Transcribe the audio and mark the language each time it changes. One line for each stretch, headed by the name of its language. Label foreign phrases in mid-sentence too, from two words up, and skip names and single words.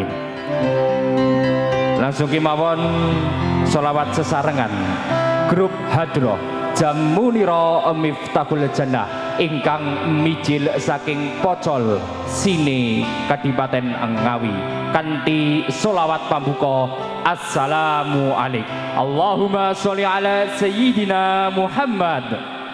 Javanese: Langsung kemawon sholawat sesarengan grup Hadroh Jamunira Miftahul Jannah ingkang mijil saking Pocol Sine Kadipaten Ngawi kanthi sholawat pambuka
Arabic: السلام عليكم. اللهم صل على سيدنا محمد.